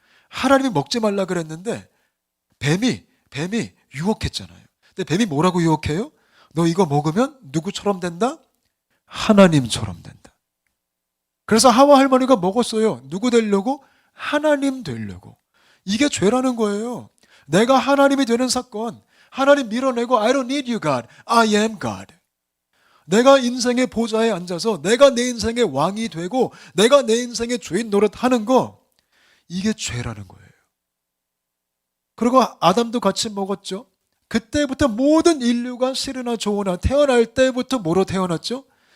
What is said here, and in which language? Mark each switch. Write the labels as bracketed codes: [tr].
[ko] 하나님이 먹지 말라 그랬는데 뱀이 유혹했잖아요. 근데 뱀이 뭐라고 유혹해요? 너 이거 먹으면 누구처럼 된다? 하나님처럼 된다. 그래서 하와 할머니가 먹었어요. 누구 되려고? 하나님 되려고. 이게 죄라는 거예요. 내가 하나님이 되는 사건, 하나님 밀어내고 [en] I don't need you God, I am God. [ko] 내가 인생의 보좌에 앉아서 내가 내 인생의 왕이 되고 내가 내 인생의 주인 노릇하는 거, 이게 죄라는 거예요. 그리고 아담도 같이 먹었죠. 그때부터 모든 인류가 싫으나 좋으나 태어날 때부터 뭐로 태어났죠?